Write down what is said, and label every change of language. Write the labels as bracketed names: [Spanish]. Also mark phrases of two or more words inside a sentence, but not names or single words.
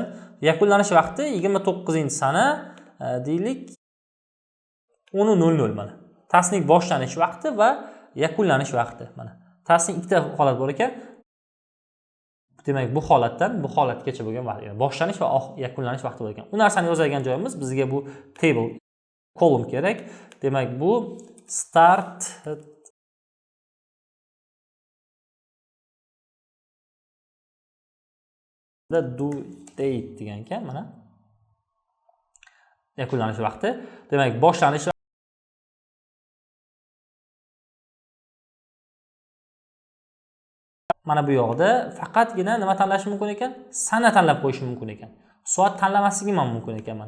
[Uzbek] Yakunlanish vaqti 29-sana deylik 10:00 mana. Taskning boshlanish vaqti va yakunlanish vaqti mana. Taskning ikkita holat bor ekan. demak bu holatdan bu holatgacha bo'lgan vaqt, ya'ni boshlanish va yakunlanish vaqti bo'lgan. U narsani yozadigan joyimiz bizga bu [English] table column [Uzbek] kerak. Demak bu [English] start due date [Uzbek] degan ekan, mana yakunlanish vaqti. Demak boshlanish mana bu yoqda faqatgina nima tanlash mumkin ekan? Sana tanlab qo'yish mumkin ekan. Soat tanlamasligim ham mumkin ekan mana.